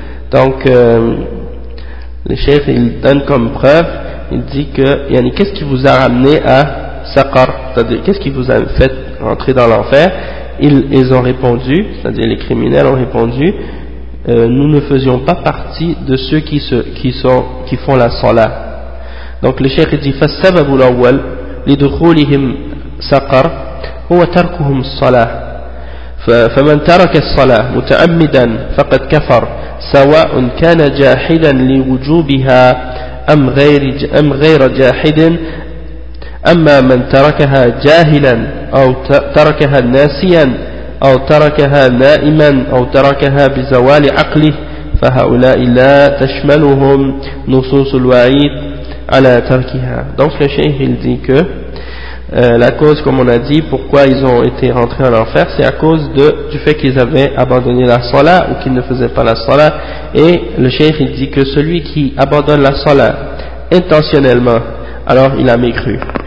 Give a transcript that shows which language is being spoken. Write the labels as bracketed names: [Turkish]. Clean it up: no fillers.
[French] Donc, le chef, il donne comme preuve, il dit que, yani, qu'est-ce qui vous a ramené à Saqar, c'est-à-dire, qu'est-ce qui vous a fait entrer dans l'enfer? Ils ont répondu, c'est-à-dire, les criminels ont répondu, nous ne faisions pas partie de ceux qui font la salat. Donc, le chef, il dit, [Arabic] فَالسَّبَبُ الْأَوَّلِ لِدُخُولِهِمْ سَقَرْ هُوَ تَرْكُهُمْ الصَّلَةِ. فمن ترك الصلاة متعمدا فقد كفر سواء كان جاحدا لوجوبها أم غير جاحد أما من تركها جاهلا أو تركها ناسيا أو تركها نائما أو تركها بزوال عقله فهؤلاء لا تشملهم نصوص الوعيد على تركها. [French] Donc le cheikh il dit que la cause, comme on a dit, pourquoi ils ont été rentrés en enfer, c'est à cause du fait qu'ils avaient abandonné la salat ou qu'ils ne faisaient pas la salat. Et le cheikh il dit que celui qui abandonne la salat intentionnellement, alors il a mécru.